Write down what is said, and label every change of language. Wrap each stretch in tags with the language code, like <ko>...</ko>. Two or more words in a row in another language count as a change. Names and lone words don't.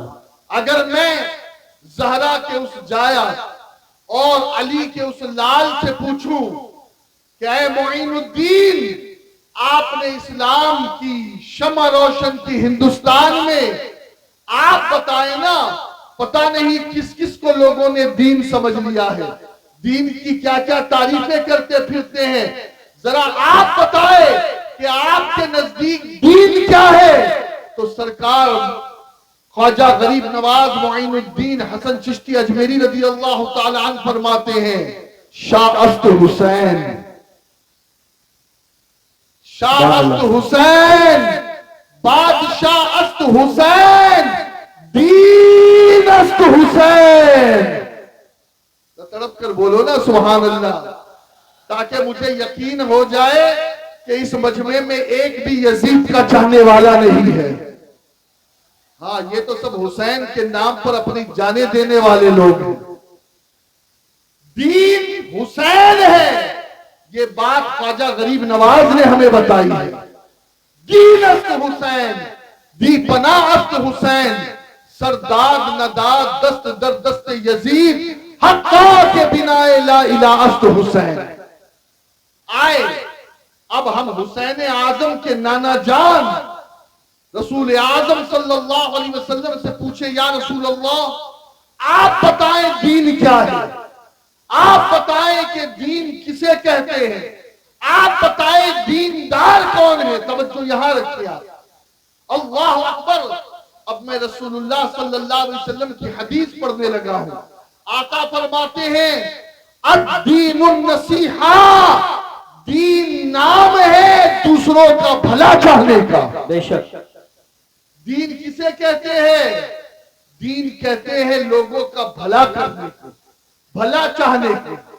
<ur>اگر میں زہرا کے اس جایا اور علی کے اس لال سے پوچھوں کہ اے معین الدین، آپ نے اسلام کی شمع روشن کی ہندوستان میں، آپ بتائیں نا، پتہ نہیں کس کس کو لوگوں نے دین سمجھ لیا ہے، دین کی کیا کیا تعریفیں کرتے پھرتے ہیں. ذرا آپ بتائیں کہ آپ کے نزدیک دین کیا ہے؟ تو سرکار خواجہ غریب نواز معین الدین حسن چشتی اجمیری</ur> <ar>رضی اللہ تعالی عنہ</ar> <ur>فرماتے ہیں</ur> <fa>شاہ است حسین، شاہ است حسین، بادشاہ است حسین، دین است حسین.</fa> <ur>تڑپ کر بولو نا</ur> <ar>سبحان اللہ،</ar> <ur>تاکہ مجھے یقین ہو جائے کہ اس مجمع میں ایک بھی یزید کا چاہنے والا نہیں ہے. ہاں یہ تو سب حسین کے نام پر اپنی جانیں دینے والے لوگ ہیں. دین حسین ہے، یہ بات خواجہ غریب نواز نے ہمیں بتائی ہے.</ur> <fa>دین است حسین، دی پناہ است حسین، سرداد نداد دست در دست یزید، حقا که بنای لا اله است حسین.</fa> <ur>آئے اب ہم حسین اعظم کے نانا جان رسول اعظم</ur> <ar>صلی اللہ علیہ وسلم</ar> <ur>سے پوچھے,</ur> <ar>یا رسول اللہ</ar> <ur>آپ بتائیں دین کیا ہے، آپ بتائیں کہ دین کسے کہتے ہیں، آپ بتائیں دیندار کون ہے. توجہ یہاں رکھیے آپ,</ur> <ar>اللہ اکبر.</ar> <ur>اب میں</ur> <ar>رسول اللہ صلی اللہ علیہ وسلم</ar> <ur>کی حدیث پڑھنے لگا ہوں. آقا فرماتے ہیں,</ur> <ar>الدین النصیحة,</ar> <ur>دین نام ہے دوسروں کا بھلا چاہنے کا. بے شک. دین کسے کہتے ہیں? دین کہتے ہیں لوگوں کا بھلا کرنے کو، بھلا چاہنے کو.</ur>